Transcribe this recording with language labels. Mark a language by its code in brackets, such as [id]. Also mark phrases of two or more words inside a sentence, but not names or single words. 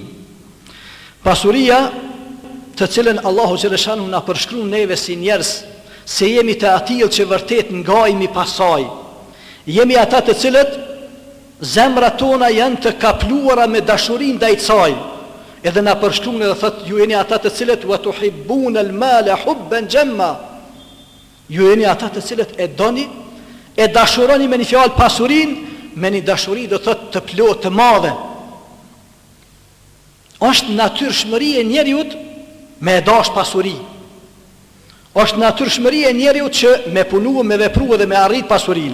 [sq] Pasuria të cilën Allahu xhaleshanuhu na përshkruan neve si njerëz se jemi të atill që vërtet ngajmi pasaj. Jemi ata të cilët zemrat tona janë të kapluara me dashurinë ndaj saj. Edhe na përshkruan dhe thotë ju jeni ata të cilët [ar] وتحبون المال حبا جما. [sq] Ju jeni ata të cilët e doni, e dashuroni me një fjalë pasurinë, me një dashuri do thot të plotë të madhe. Është natyrshmëri e njeriut me e dash pasuri. Është natyrshmëri e njeriut që me punu, me vepru dhe me arrit pasurin.